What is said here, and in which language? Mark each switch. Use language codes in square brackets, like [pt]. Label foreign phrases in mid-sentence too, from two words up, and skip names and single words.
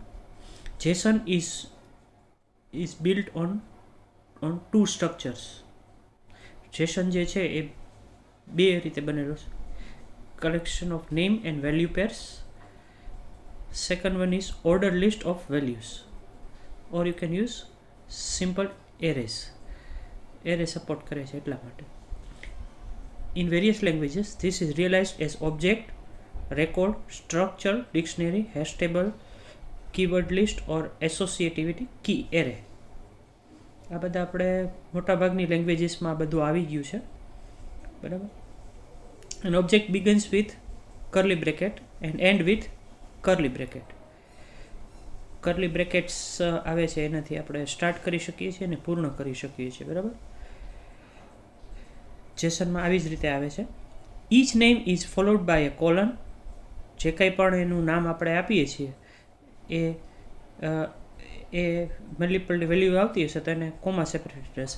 [en] JSON is built on two structures. [gu] જેસન જે છે એ બે રીતે બનેલો છે. [en] collection of name and value pairs. second one is order list of values, or you can use simple arrays. [gu] Array support કરે છે એટલા માટે. [en] In various languages this is realized as object, record, structure, dictionary, hash table, keyword list or associativity key array. [gu] આ બધા આપણે મોટાભાગની લેંગ્વેજીસમાં બધું આવી ગયું છે, બરાબર. [en] An object begins with curly bracket and end with curly bracket. curly brackets [gu] આવે છે એનાથી આપણે સ્ટાર્ટ કરી શકીએ છીએ અને પૂર્ણ કરી શકીએ છીએ, બરાબર. જેસનમાં આવી જ રીતે આવે છે. [en] each name is followed by a colon. [gu] જે કંઈ પણ એનું નામ આપણે આપીએ છીએ એ [en] multiple value [gu] આવતી હશે તો એને [en] comma separated [gu] રહેશે.